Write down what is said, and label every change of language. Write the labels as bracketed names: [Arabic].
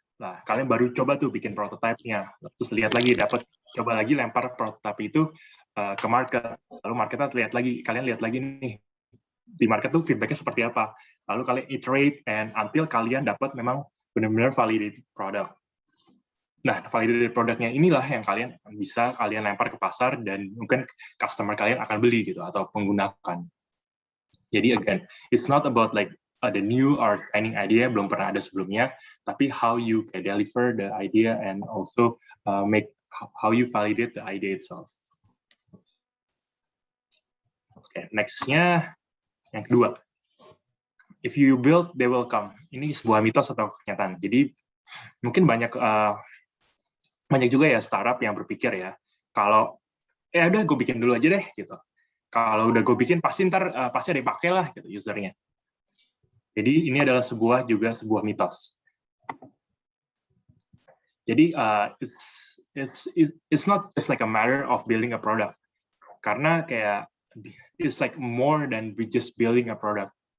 [Indonesian] Nah, kalian baru coba tuh bikin prototipe-nya, terus lihat lagi, coba lagi lempar prototipe itu ke market, lalu marketnya kalian lihat lagi nih, di market tuh feedback-nya seperti apa, lalu kalian [English] iterate and until [Indonesian] kalian dapat memang benar-benar [English] validated product. [Indonesian] Nah, validated produknya inilah yang bisa kalian lempar ke pasar dan mungkin customer kalian akan beli gitu atau menggunakan. Jadi [English] again, it's not about like the new or training idea [Indonesian] belum pernah ada sebelumnya, tapi [English] how you can deliver the idea and also make how you validate the idea itself. Oke, [Indonesian] next-nya yang kedua. [English] If you build, they will come. [Indonesian] Ini sebuah mitos atau kenyataan. Jadi mungkin banyak juga ya startup yang berpikir ya, kalau udah gue bikin dulu aja deh gitu. Kalau udah gue bikin pasti ada yang pakai lah gitu usernya. Jadi ini adalah sebuah mitos. Jadi [English] it's not just like a matter of building a product, [Indonesian] karena kayak [English] it's like more than just building a product.